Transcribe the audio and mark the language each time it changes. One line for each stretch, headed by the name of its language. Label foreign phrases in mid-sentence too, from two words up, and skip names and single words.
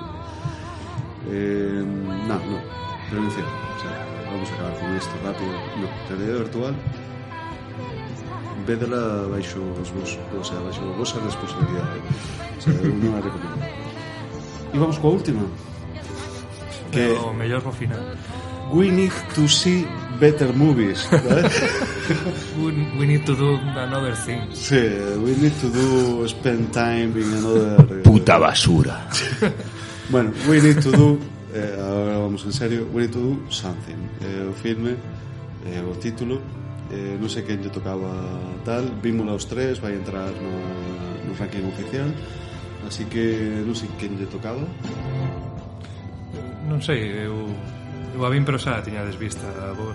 Spanish: No, prevención, o sea, vamos a acabar con esto rápido. No, realidad virtual,
Galician: védela baixo os vos,
Spanish: o sea,
Galician: baixo a vosa responsabilidade, o sea, eu non a recomendo. E vamos coa última. Que o mellor ao final.
English: we need to see better movies, ¿vale? We need to do another thing. Sí, we need to do spend time in another...
Galician: Puta basura. Bueno,
English: we need to do...
Galician: agora vamos en serio.
English: We need to do something.
Galician: O filme, o título, non sei quen lle tocaba tal. Vímola os tres, vai entrar no ranking oficial. Así que non sei quen lle tocaba. Non sei, eu a vin, pero xa tiñades vista a vos.